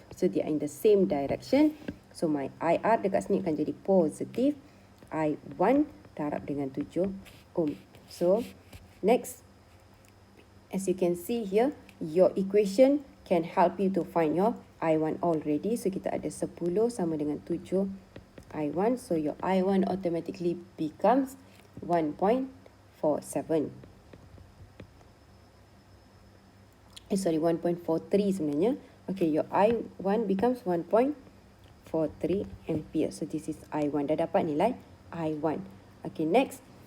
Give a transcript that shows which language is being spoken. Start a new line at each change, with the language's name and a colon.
English: So they are in the same direction. So my IR
Malay: dekat sini akan jadi positif. I1 darab dengan 7 ohm.
English: So next, as you can see here, your equation can help you to find your I1 already.
Malay: So kita ada 10 sama dengan 7 I1.
English: So your I1 automatically becomes 1.47. 1.43 sebenarnya. Okay, your I1 becomes 1.43 ampere. So this is I1.
Malay: Dah dapat nilai I1.
English: Okay, next.